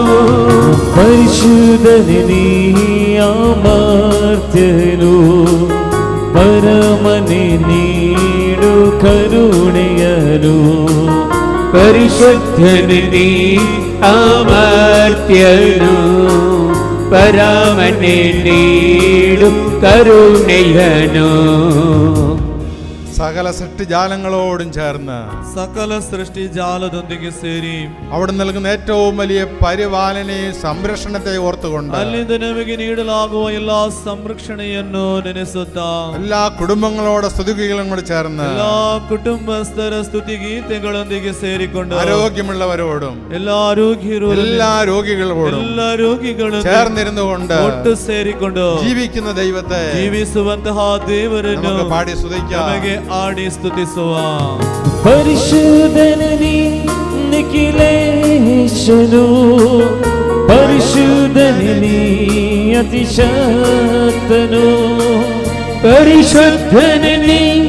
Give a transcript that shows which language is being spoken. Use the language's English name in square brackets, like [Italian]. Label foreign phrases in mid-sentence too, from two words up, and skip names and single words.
[Kannada] ಪರಿಶುದ್ಧನೇ ಅಮರ್ತ್ಯನು, ಪರಮನೆ ನೀಡು ಕರುಣೆಯನು. ಪರಿಶುದ್ಧನೇ ಅಮರ್ತ್ಯನು, ಪರಮನೆ ನೀಡು ಕರುಣೆಯನು. [Malayalam] സകല സൃഷ്ടിജാലങ്ങളോടും ചേർന്ന്, [Kannada] ಸಕಲ ಸೃಷ್ಟಿ ജാലದೊಂದಿಗೆ ಸೇರಿ, [Malayalam] അവിടെ നൽകുന്ന ഏറ്റവും വലിയ പരിപാലനയും സംരക്ഷണത്തെ ഓർത്തുകൊണ്ട്, [Kannada] ಅಲ್ಲಿಂದ ನಮಗೆ ನೀಡಲಾಗುವ ಎಲ್ಲಾ ಸಂರಕ್ಷಣೆಯನ್ನು ನೆನೆಸುತ್ತಾ, [Malayalam] എല്ലാ കുടുംബങ്ങളോട് സ്തുതികളും കൂടി ചേർന്ന്, [Kannada] ಎಲ್ಲಾ ಕುಟುಂಬಸ್ಥರ ಸ್ತುತಿಗೀತೆಗಳೊಂದಿಗೆ ಸೇರಿಕೊಂಡು, [Malayalam] ആരോഗ്യമുള്ളവരോടും [Kannada] ಎಲ್ಲಾ ರೋಗಿಯರು, [Malayalam] എല്ലാ രോഗികളോടും [Kannada] ಎಲ್ಲಾ ರೋಗಿಗಳು [Malayalam] ചേർന്നിരുന്നു കൊണ്ട് [Kannada] ಒಟ್ಟು ಸೇರಿಕೊಂಡು [Malayalam] ജീവിക്കുന്ന ദൈവത്തെ [Kannada] ಜೀವಿಸುವಂತಹ ದೇವರನ್ನು [Malayalam] നമുക്ക് പാടി സ്തുതിക്കാം. [Kannada] ನಮಗೆ ಆಡಿ ಸ್ತುತಿಸುವ. ಪರಿಶುದ್ಧನೇ ನಿಖಿಲೇಶನು, ಪರಿಶುದ್ಧನೇ ಅತಿಶಕ್ತನು, ಪರಿಶುದ್ಧನೇ